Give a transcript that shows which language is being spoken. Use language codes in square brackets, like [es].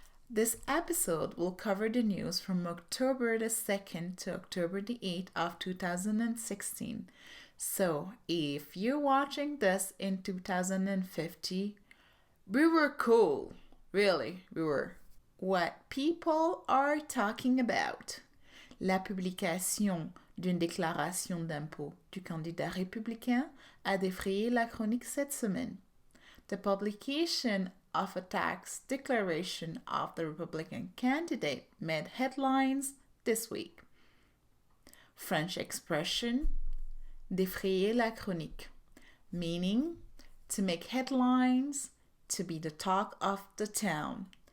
[en] This episode will cover the news from October the 2nd to October the 8th of 2016. So, if you're watching this in 2050, we were cool. Really, we were. What people are talking about. [fr] La publication d'une déclaration d'impôt du candidat républicain a défrayé la chronique cette semaine. [en] The publication of a tax declaration of the Republican candidate made headlines this week. French expression, [fr] défrayer la chronique, [en] meaning to make headlines, to be the talk of the town.